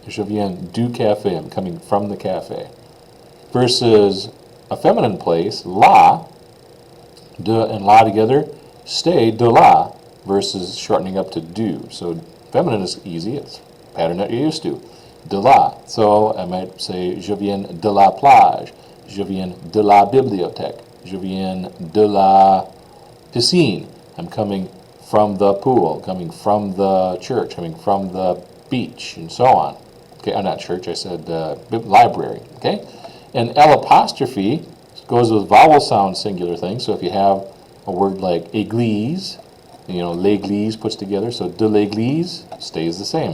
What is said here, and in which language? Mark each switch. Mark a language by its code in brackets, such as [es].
[en] Je viens du café. I'm coming from the cafe. Versus a feminine place, la, de and la together, stay de la, versus shortening up to du. So feminine is easy, it's a pattern that you're used to. De la. So I might say, je viens de la plage. [fr] Je viens de la bibliothèque. Je viens de la piscine. [en] I'm coming from the pool, coming from the church, coming from the beach, and so on. Okay, I'm not church, I said library. Okay, and L apostrophe goes with vowel sound singular things. So if you have a word like église, l'église puts together, so de l'église stays the same.